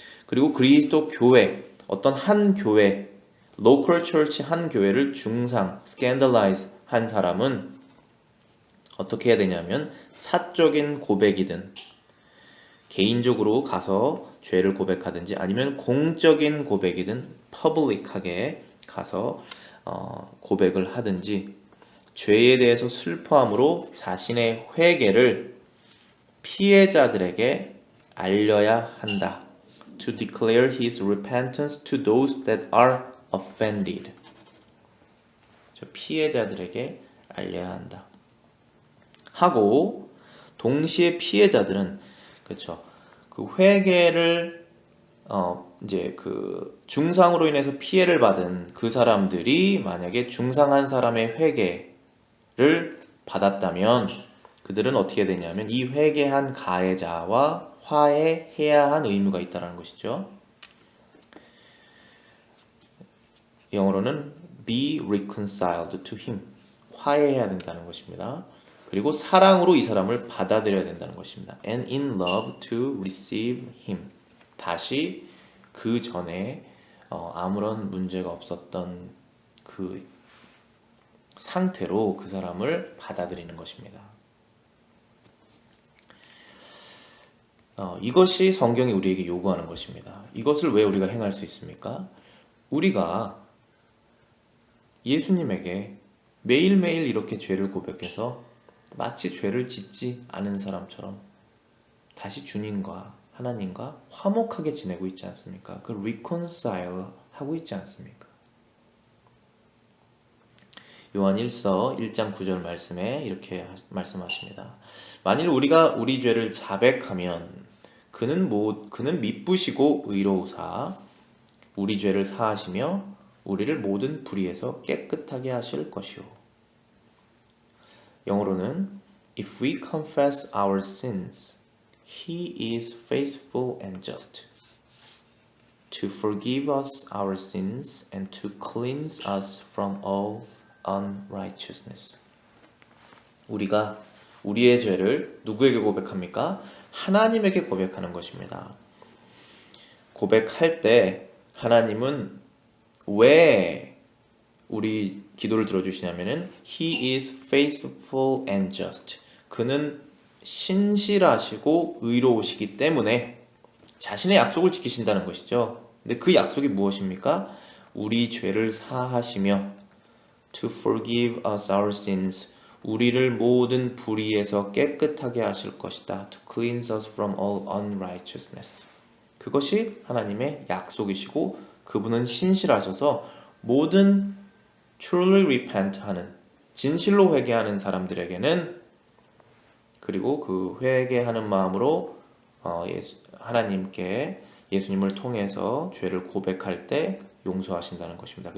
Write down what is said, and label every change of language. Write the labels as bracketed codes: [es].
[ko] 그리고 그리스도 교회, 어떤 한 교회, [en] local church [ko] 한 교회를 중상, scandalize 한 사람은 어떻게 해야 되냐면 사적인 고백이든 개인적으로 가서 죄를 고백하든지 아니면 공적인 고백이든 public하게 가서 고백을 하든지 죄에 대해서 슬퍼함으로 자신의 회개를 피해자들에게 알려야 한다. [en] To declare his repentance to those that are offended. [ko] 피해자들에게 알려야 한다. 하고 동시에 피해자들은 그렇죠. 그 회개를 이제 그 중상으로 인해서 피해를 받은 그 사람들이 만약에 중상한 사람의 회개를 받았다면 그들은 어떻게 되냐면 이 회개한 가해자와 화해해야 한 의무가 있다는 것이죠. 영어로는 [en] be reconciled to him. [ko] 화해해야 된다는 것입니다. 그리고 사랑으로 이 사람을 받아들여야 된다는 것입니다. [en] And in love to receive him. [ko] 다시 그 전에 아무런 문제가 없었던 그 상태로 그 사람을 받아들이는 것입니다. 이것이 성경이 우리에게 요구하는 것입니다. 이것을 왜 우리가 행할 수 있습니까? 우리가 예수님에게 매일매일 이렇게 죄를 고백해서 마치 죄를 짓지 않은 사람처럼 다시 주님과 하나님과 화목하게 지내고 있지 않습니까? 그 reconcile 하고 있지 않습니까? 요한 1서 1장 9절 말씀에 이렇게 말씀하십니다. 만일 우리가 우리 죄를 자백하면 그는 미쁘시고 의로우사 우리 죄를 사하시며 우리를 모든 불의에서 깨끗하게 하실 것이요. 영어로는 [en] If we confess our sins, He is faithful and just to forgive us our sins and to cleanse us from all unrighteousness. [ko] 우리가 우리의 죄를 누구에게 고백합니까? 하나님에게 고백하는 것입니다. 고백할 때 하나님은 왜 우리 기도를 들어주시냐면은 [en] He is faithful and just. [ko] 그는 신실하시고 의로우시기 때문에 자신의 약속을 지키신다는 것이죠. 근데 그 약속이 무엇입니까? 우리 죄를 사하시며 [en] to forgive us our sins. [ko] 우리를 모든 불의에서 깨끗하게 하실 것이다. [en] To cleanse us from all unrighteousness. [ko] 그것이 하나님의 약속이시고 그분은 신실하셔서 모든 [en] truly repent [ko] 하는 진실로 회개하는 사람들에게는 그리고 그 회개하는 마음으로 하나님께 예수님을 통해서 죄를 고백할 때 용서하신다는 것입니다.